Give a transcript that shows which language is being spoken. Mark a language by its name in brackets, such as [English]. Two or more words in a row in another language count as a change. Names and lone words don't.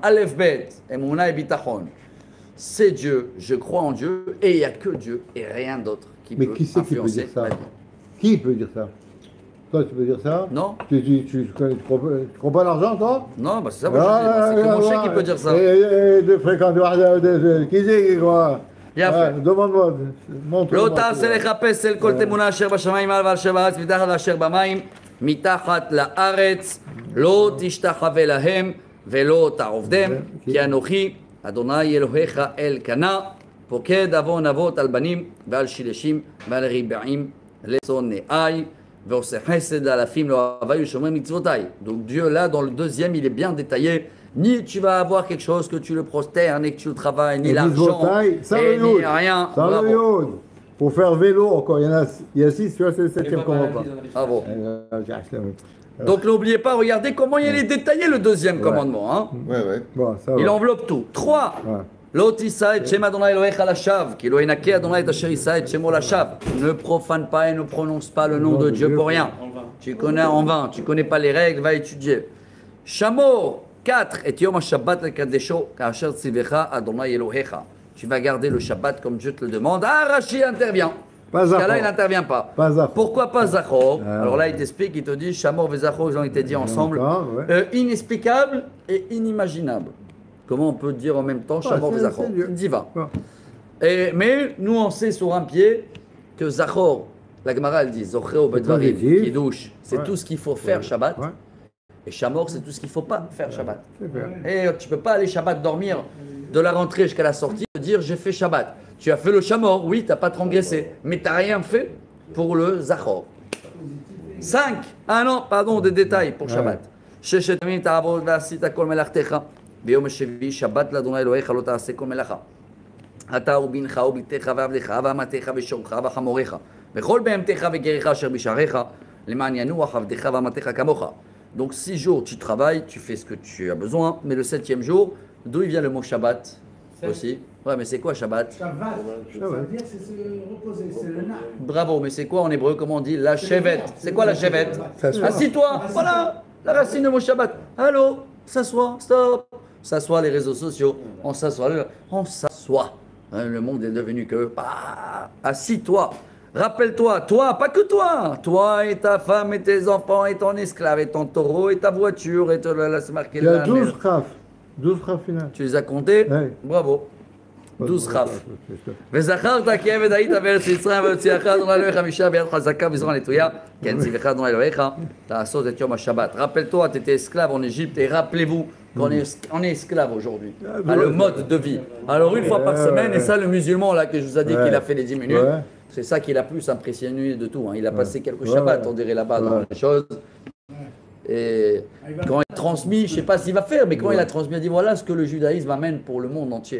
[Hebrew] אלף בית, [French] Emouna et Bitachon. C'est Dieu, je crois en Dieu, et il n'y a que Dieu et rien d'autre qui peut influencer. Mais qui c'est qui peut dire ça? Qui peut dire ça? Toi, tu peux dire ça? Non. Tu crois pas l'argent, toi? Non, bah c'est ça, moi, c'est que mon chèque qui peut dire ça. Et de fréquenter, qui c'est qui croit? Demande-moi, montre-moi. [Hebrew] לא תעשה לחפש אל כל תמונה אשר בשמיים מעל ואשר בארץ מתחת ואשר במים מתחת לארץ לא תשתחווה להם ולא תעבדם כי אנוכי אדוני אלוהיך אלקנה פוקד עוון אבות על בנים ועל שילשים ועל ריבעים לשונאי ועושה חסד לאלפים לאוהביי ושומר מצוותיי. [French] Donc Dieu là dans le deuxième il est bien détaillé. Ni tu vas avoir quelque chose que tu le prosternes et que tu le travailles, ni l'argent, et ni rien. Pour faire vélo, encore, il y a 6, tu vois, c'est le 7e commandement. Ah bon. Donc n'oubliez pas, regardez comment il est détaillé le deuxième commandement. Hein. Bon, ça va. Il enveloppe tout. 3. Ne profane pas et ne prononce pas le nom de Dieu pour rien. Tu connais en vain, tu connais pas les règles, va étudier. [Hebrew] Shamo 4. את יום השבת לקדשו כאשר ציווך אדוני אלוהיך. [French] Tu vas garder le Shabbat comme Dieu te le demande. Ah, Rashi intervient. Pas Zachor. Là, il n'intervient pas. Pourquoi pas Zachor? Alors là, il t'explique, il te dit Shamor et Zachor, ils ont été dit ensemble. Inexplicable et inimaginable. Comment on peut dire en même temps Shamor et Zachor? Divin. Mais nous, on sait sur un pied que Zachor, la Gemara, elle dit [Hebrew] זכרהו בדברים, [French] Kiddush, c'est tout ce qu'il faut faire Shabbat. Et Shamor, c'est tout ce qu'il ne faut pas faire Shabbat. Et tu ne peux pas aller Shabbat dormir de la rentrée jusqu'à la sortie et dire j'ai fait Shabbat. Tu as fait le Shamor, oui, tu n'as pas transgressé, mais tu n'as rien fait pour le Zachor. 5. Ah non, pardon, des détails pour Shabbat. [Hebrew] ששת ימים תעבוד ועשית כל מלאכתך ביום השביעי שבת לאדוני אלוהיך לא תעשה כל מלאכה. אתה ובנך ובתך ועבדך ואמתך ושורך וחמורך וכל בהמתך וגרך אשר בשעריך למען ינוח עבדך ואמתך כמוך. [French] Donc 6 jours tu travailles, tu fais ce que tu as besoin, mais le 7e jour, d'où il vient le mot Shabbat aussi? Ouais, mais c'est quoi Shabbat? Shabbat, ça veut dire c'est se reposer, c'est le na. Bravo, mais c'est quoi en hébreu? Comment on dit? La chevet. C'est quoi la chevet? Assis-toi, voilà, la racine du mot Shabbat. Allô, s'assois, stop. S'assoit les réseaux sociaux, on s'assoit. Le monde est devenu que, assis-toi. Rappelle-toi, toi, pas que toi et ta femme et tes enfants et ton esclave et ton taureau et ta voiture et c'est marqué là. Il y a 12 raf finales. Tu les as comptés? Oui. Bravo. 12 raf. [Hebrew] וזכרת כי עבד היית בארץ מצרים ויוציאך אדוני אלוהיך משם ביד חזקה וזרוע נטויה כן ציווך אדוני אלוהיך לעשות את יום השבת. [French] Rappelle-toi, tu étais esclave en Égypte et rappelez-vous qu'on est esclave aujourd'hui. Le mode de vie. Alors une fois par semaine, et ça le musulman là que je vous ai dit qu'il a fait les 10 minutes, c'est ça qui l'a plus impressionné de tout. Hein. Il a passé quelques shabbats, on dirait là-bas dans les choses. Et quand il a transmis, je ne sais pas s'il va faire, mais quand il a transmis, il a dit voilà ce que le judaïsme amène pour le monde entier.